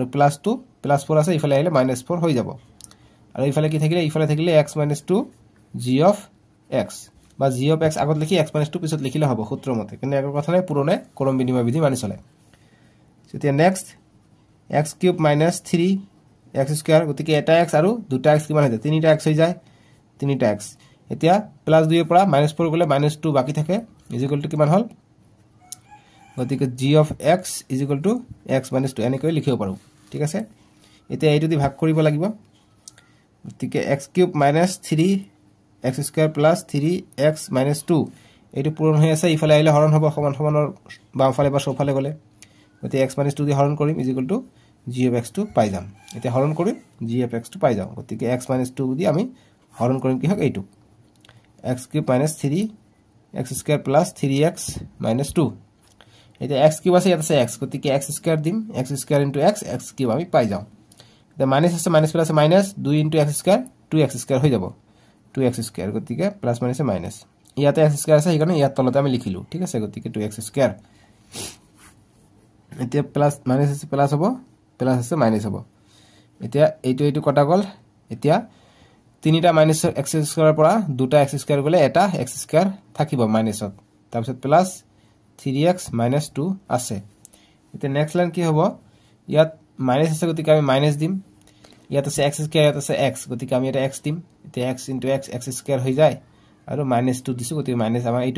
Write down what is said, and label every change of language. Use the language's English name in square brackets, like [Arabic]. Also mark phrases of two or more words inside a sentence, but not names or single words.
[Assamese] +2 +4 আছে ইফালে আহিলে -4 হৈ যাব আৰু ইফালে কি থাকিলে ইফালে থাকিলে x - 2 [English] g of x [Assamese] বা [English] g of x [Assamese] আগত লিখি x - 2 পিছত লিখিলে হ'ব সূত্ৰ মতে কিন্তু একো কথা নাই পুৰণে ক্ৰম বিনিময় বিধি মানি চলে তেতিয়া [English] next x cube minus 3 x square [Assamese] গতিকে এটা x আৰু দুটা x কিমান হৈ যায় তিনিটা x হৈ যায় তিনিটা x এতিয়া প্লাস 2 পৰা -4 গলে -2 বাকি থাকে [English] equal to [Assamese] কিমান হল গতিকে [English] g of x is equal to x minus 2 [Assamese] এনেকৈ লিখিব পাৰো ঠিক আছে এতিয়া এইটো দি ভাগ কৰিব লাগিব গতিকে [English] x cube minus 3x square plus 3x minus 2 [Assamese] এইটো পূৰণ হৈ আছে ইফালে আহিলে হৰণ হ'ব সমান সমানৰ বামফালে বা সোঁফালে গলে গতিকে x [English] minus 2 [Assamese] দি হৰণ কৰিম [English] is equal to g of x2 [Assamese] পাই যাম এতিয়া হৰণ কৰিম [English] g of x2 [Assamese] পাই যাম গতিকে [English] x minus 2 [Assamese] দি আমি হৰণ কৰিম কি হক এইটো [English] x cube minus 3x square plus 3x minus 2 [Assamese] এটা [English] x cube [Assamese] আছে ইয়াত আছে x গতিকে [English] x square [Assamese] দিম [English] x square into x x cube [Assamese] আমি পাই যাও এটা মাইনাস আছে [English] minus plus minus 2 into x square 2x square [Assamese] হৈ যাব [English] 2x square [Assamese] গতিকে [English] plus minus minus [Assamese] ইয়াতে [English] x square [Assamese] আছে সেইকাৰণে ইয়াত তলতে আমি লিখিলো ঠিক আছে গতিকে [English] 2x square [Assamese] এতিয়া [English] plus minus [Assamese] আছে প্লাস হ'ব প্লাস আছে মাইনাস হ'ব এতিয়া এইটো কটা গল এতিয়া তিনিটা মাইনাস x স্কয়াৰৰ পৰা দুটা x স্কয়াৰ গলে এটা x স্কয়াৰ থাকিব মাইনাসত তাৰ পিছত [English] plus 3x minus 2 [Assamese] আছে এটা [English] next line [Assamese] কি হ'ব ইয়াত মাইনাস আছে গতিকে আমি মাইনাস দিম ইয়াত আছে [English] x square [Assamese] ইয়াত আছে x গতিকে আমি এটা x দিম এটা [English] x * x x square [Assamese] হৈ যায় আৰু -2 দিছো গতিকে মাইনাস আমাৰ এইটো